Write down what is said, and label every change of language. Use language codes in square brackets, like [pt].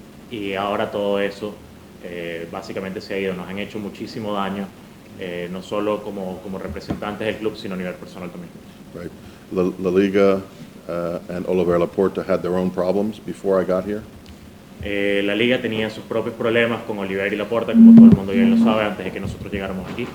[es] Y ahora todo eso básicamente se ha ido. Nos han hecho muchísimo daño, no solo como representantes del club, sino a nivel personal también. [en] Right. La Liga and Oliver Laporta had their own problems before I got here. [es] La Liga tenía sus propios problemas con Oliver y Laporta, como todo el mundo bien lo sabe, antes de que nosotros llegáramos aquí.